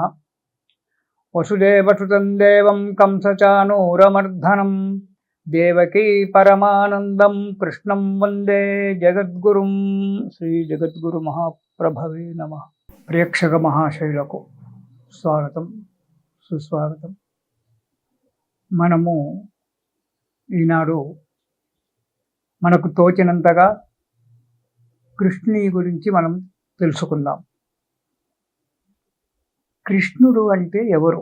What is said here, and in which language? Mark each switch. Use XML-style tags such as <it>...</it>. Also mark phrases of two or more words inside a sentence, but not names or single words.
<sa>वसुदेवसुतं देवं कंसचाणूरमर्दनं देवकी परमानंदं कृष्णं वंदे जगद्गुरुं। श्री जगद्गुरु महाप्रभवे नमः।</sa> <te>ప్రేక్షక మహాశైలకు స్వాగతం సుస్వాగతం. మనము ఈనాడు మనకు తోచినంతగా కృష్ణుని గురించి మనం తెలుసుకుందాం. కృష్ణుడు అంటే ఎవరు?</te>